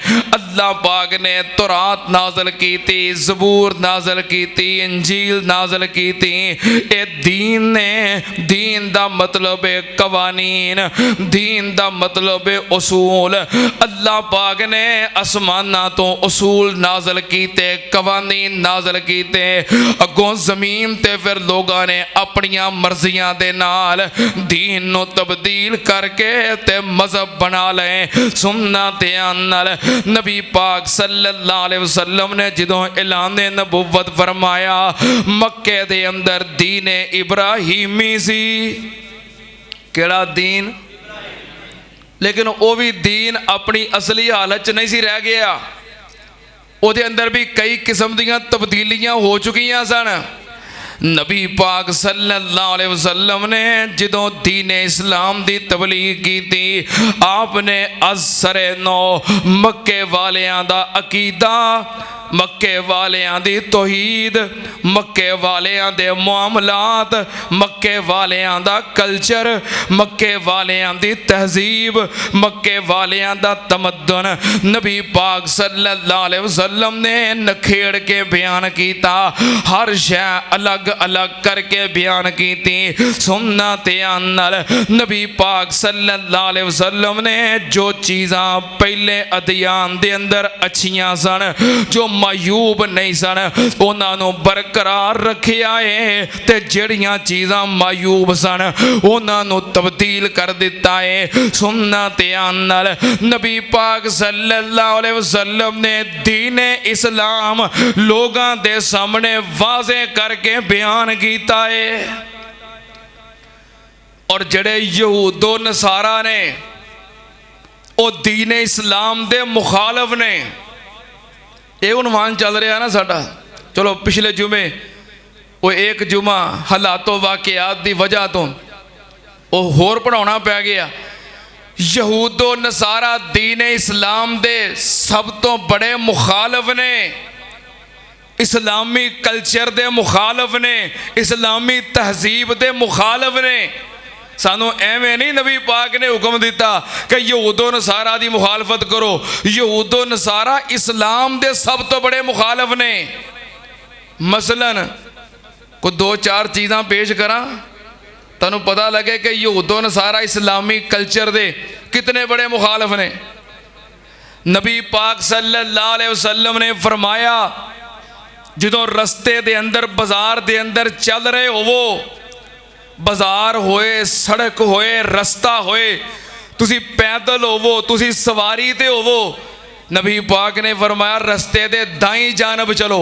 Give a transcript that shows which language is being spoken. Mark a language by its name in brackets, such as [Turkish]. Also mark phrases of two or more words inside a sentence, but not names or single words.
[Urdu] اللہ پاک نے تورات نازل کی تھی، زبور نازل کی تھی، انجیل نازل کی تھی. [Punjabi] اے دین نے، دین دا مطلب ہے قوانین، دین دا مطلب ہے اصول. اللہ پاک نے اسماناں توں اصول نازل کیتے، قوانین نازل کیتے. اگوں زمین تے پھر لوگوں نے اپنیاں مرضیاں دے نال دین نوں تبدیل کرکے تے مذہب بنا لیں. سننا دھیان نال نبی پاک [Arabic] صلى الله عليه وسلم [Punjabi] نے جدوں اعلان نبوت فرمایا، مکے دے اندر دین ابراہیمی سی. کیڑا دین? لیکن وہ بھی دین اپنی اصلی حالت چ نہیں سی رہ گیا، اوہدے اندر بھی کئی قسم دیاں تبدیلیاں ہو چکیاں سن. نبی پاک [Arabic] صلى الله عليه وسلم [Punjabi] نے جدوں دین اسلام دی تبلیغ کی تھی، آپ نے عصرِ نو مکے والیاں دا عقیدہ، مکے والیاں دی توحید، مکے والیاں دے معاملات، مکے والیاں دا کلچر، مکے والیاں دی تہذیب، مکے والیاں دا تمدن نبی پاک [Arabic] صلى الله عليه وسلم [Punjabi] نے نکھیڑ کے بیان کیتا. [Urdu] ہر شے الگ الگ کر کے بیان کی تھی. [Punjabi] سننا دھیان نال نبی پاک [Arabic] صلى الله عليه وسلم [Punjabi] نے جو چیزاں پہلے ادیان دے اندر اچھیاں سن، جو معیوب نہیں سن، انہاں نے برقرار رکھیا ہے، تے جڑیاں چیزاں معیوب سن انہاں نے تبدیل کر دتا ہے. سننا دھیان نال [Urdu] نبی پاک [Arabic] صلى الله عليه وسلم [Urdu] نے دین اسلام لوگوں کے سامنے واضح کر کے بیان کیا ہے. [Punjabi] اور جڑے یہودو نصاریٰ نے وہ دین اسلام دے مخالف نے. یہ عنوان چل رہا نا ساڈا۔ چلو پچھلے جمعے وہ ایک جمعہ حالاتوں واقعات کی وجہ توں وہ ہور پڑھانا پے گیا. یہودو نصاریٰ دین اسلام دے سب توں بڑے مخالف نے، اسلامی کلچر دے مخالف نے، اسلامی تہذیب دے مخالف نے. سانوں ایویں نہیں نبی پاک نے حکم دتا کہ یہودو نصاریٰ دی مخالفت کرو. یہودو نصاریٰ اسلام دے سب توں بڑے مخالف نے. مثلاً کو دو چار چیزاں پیش کراں، تینوں پتا لگے کہ یہودو نصاریٰ اسلامی کلچر دے کتنے بڑے مخالف نے. نبی پاک [Arabic] صلى الله عليه وسلم [Punjabi] نے فرمایا، جدوں رستے دے اندر بازار دے اندر چل رہے ہووو، بازار ہوئے، سڑک ہوئے، رستہ ہوئے، تسی پیدل ہووو، تسی سواری تے ہووو، نبی پاک نے فرمایا رستے دے دائیں جانب چلو.